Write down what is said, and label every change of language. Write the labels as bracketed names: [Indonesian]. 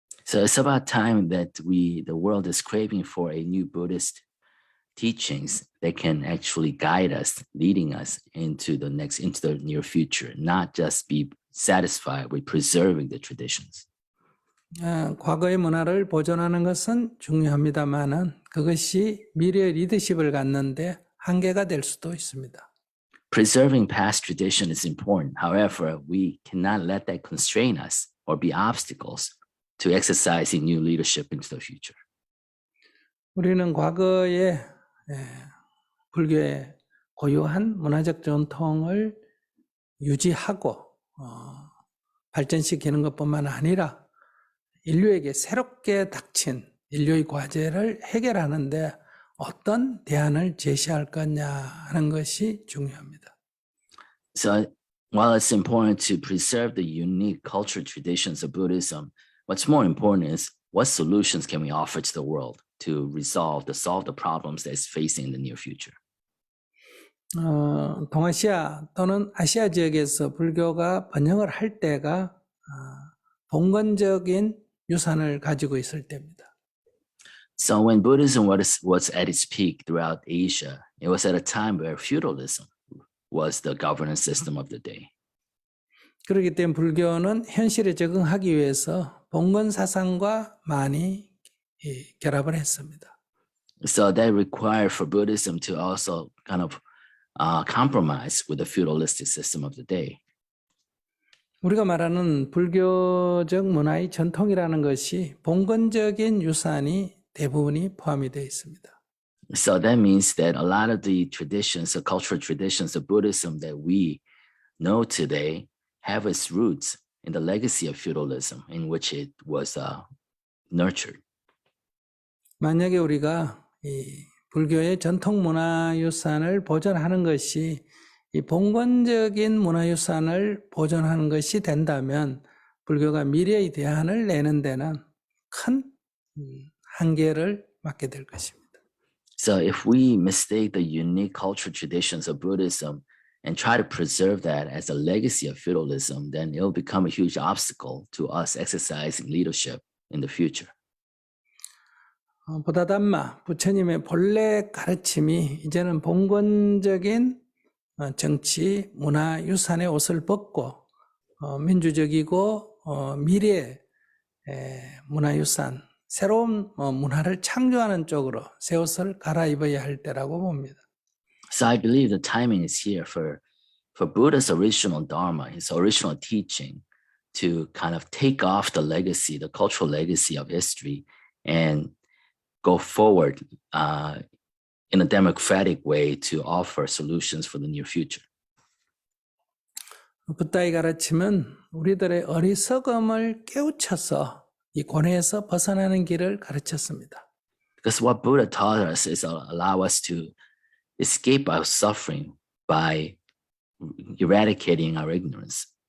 [English] So it's about time that the world is craving for a new Buddhist teachings that can actually guide us, leading us into the near future, not just be satisfied with preserving the traditions. [Korean] 과거의 문화를 보존하는 것은 중요합니다만은 그것이 미래의 리더십을 갖는데 한계가 될 수도 있습니다. [English] Preserving past tradition is important. However, we cannot let that constrain us or be obstacles to exercising new leadership into the future. [Korean] 우리는 과거의 불교의 고유한 문화적 전통을 유지하고 발전시키는 것뿐만 아니라 인류에게 새롭게 닥친 인류의 과제를 해결하는데 어떤 대안을 제시할 거냐 하는 것이 중요합니다. [English] So while it's important to preserve the unique cultural traditions of Buddhism, what's more important is what solutions can we offer to the world to solve the problems that is facing in the near future. [Korean] 동아시아 또는 아시아 지역에서 불교가 번영을 할 때가 봉건적인 유산을 가지고 있을 때입니다. [English] So when Buddhism was at its peak throughout Asia, it was at a time where feudalism was the governance system of the day. [Korean] 그렇기 때문에 불교는 현실에 적응하기 위해서 봉건 사상과 많이 결합을 했습니다. [English] So that required for Buddhism to also kind of compromise with the feudalistic system of the day. [Korean] 우리가 말하는 불교적 문화의 전통이라는 것이 봉건적인 유산이 대부분이 포함이 되어 있습니다. [English] So that means that a lot of the traditions, the cultural traditions of Buddhism that we know today have its roots in the legacy of feudalism in which it was nurtured. [Korean] 만약에 우리가 이 불교의 전통 문화유산을 보존하는 것이 이 봉건적인 문화유산을 보존하는 것이 된다면 불교가 미래의 대안을 내는 데는 큰 한계를 맞게 될 것입니다. [English] So if we mistake the unique cultural traditions of Buddhism and try to preserve that as a legacy of feudalism, then it'll become a huge obstacle to us exercising leadership in the future. [Korean] 보다담마 부처님의 본래 가르침이 이제는 봉건적인 정치, 문화, 유산의 옷을 벗고 민주적이고 미래의 문화유산, 새로운 문화를 창조하는 쪽으로 새 옷을 갈아입어야 할 때라고 봅니다. [English] So I believe the timing is here for Buddha's original dharma, his original teaching, to kind of take off the legacy, the cultural legacy of history, and go forward in a democratic way to offer solutions for the near future. [Korean] 붓다의 가르침은 우리들의 어리석음을 깨우쳐서 이 고뇌에서 벗어나는 길을 가르쳤습니다. [English] Because what Buddha taught us is allow us to escape our suffering by eradicating our ignorance.